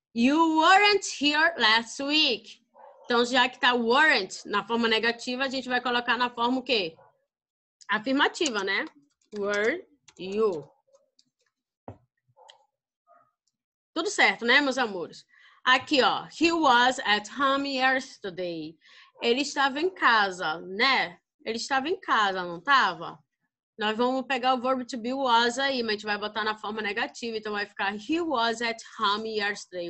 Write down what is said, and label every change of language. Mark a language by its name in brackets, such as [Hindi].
[English] You weren't here last week. [Portuguese] Então, já que tá weren't na forma negativa, a gente vai colocar na forma o quê? Afirmativa, né? [English] Were you? [Portuguese] Tudo certo, né, meus amores? Aqui, ó. [English] He was at home yesterday. [Portuguese] Ele estava em casa, né? Ele estava em casa, não estava? Nós vamos pegar o verbo to be was aí, mas a gente vai botar na forma negativa. Então, vai ficar [English] he was at home yesterday.